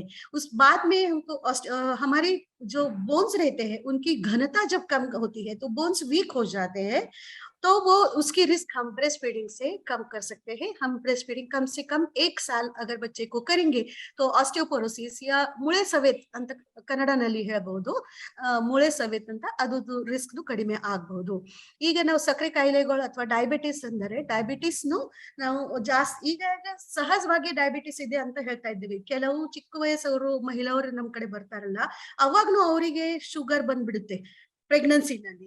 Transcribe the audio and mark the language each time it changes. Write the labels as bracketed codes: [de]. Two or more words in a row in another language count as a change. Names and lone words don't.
[hi] उस बाद में हमको हमारे जो बोन्स रहते हैं उनकी घनता जब कम होती है तो बोन्स वीक हो जाते हैं, तो वो उसकी रिस्क हम [en] breast feeding [hi] से कम कर सकते हैं। हम [en] breast feeding [hi] कम से कम 1 साल अगर बच्चे को करेंगे तो ऑस्टियोपोरोसिस या [kn] ಮೂಳೆ ಸವೆತ ಅಂತ ಕನ್ನಡನಲ್ಲಿ ಹೇಳಬಹುದು, ಮೂಳೆ ಸವೆತ ಅಂತ ಅದು ರಿಸ್ಕ್ ಕಡಿಮೆ ಆಗಬಹುದು. ಈಗ ನಾವು ಸಕ್ಕರೆ ಕಾಯಿಲೆಗಳು ಅಥವಾ ಡಯಾಬಿಟಿಸ್ ಅಂದರೆ ಡಯಾಬಿಟಿಸ್ನು ನಾವು ಜಾಸ್ತಿ ಈಗ ಸಹಜವಾಗಿ ಡಯಾಬಿಟಿಸ್ ಇದೆ ಅಂತ ಹೇಳ್ತಾ ಇದ್ದೀವಿ. ಕೆಲವು ಚಿಕ್ಕ ವಯಸ್ಸವರು ಮಹಿಳೆಯರು ನಮ್ಮ ಕಡೆ ಬರ್ತಾರಲ್ಲ, ಅವಾಗ್ನು ಅವರಿಗೆ ಶುಗರ್ ಬಂದ್ಬಿಡುತ್ತೆ ಪ್ರೆಗ್ನೆನ್ಸಿನಲ್ಲಿ.